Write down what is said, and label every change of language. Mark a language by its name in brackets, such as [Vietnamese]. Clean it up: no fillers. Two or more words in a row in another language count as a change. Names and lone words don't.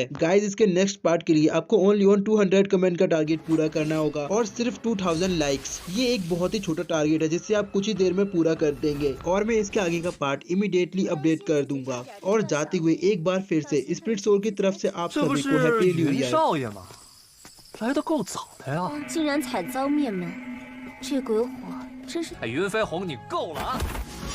[Hindi] गाइस, इसके नेक्स्ट पार्ट के लिए आपको ओनली 200 कमेंट का टारगेट पूरा करना होगा और सिर्फ 2000 लाइक्स। ये एक बहुत ही छोटा टारगेट है जिससे आप कुछ ही देर में पूरा कर देंगे और मैं इसके आगे का पार्ट इमीडिएटली अपडेट कर दूंगा। और जाते हुए एक बार फिर से स्पिरिट सोल की तरफ से आप [Chinese] 这不 [Hindi] सभी को [Chinese] 是 [English] Happy New [Chinese] 云 [English] ईयर। [Chinese] 少爷吗？来的够早的呀！竟然惨遭灭门，这鬼火真是…… 哎，云飞鸿，你够了啊！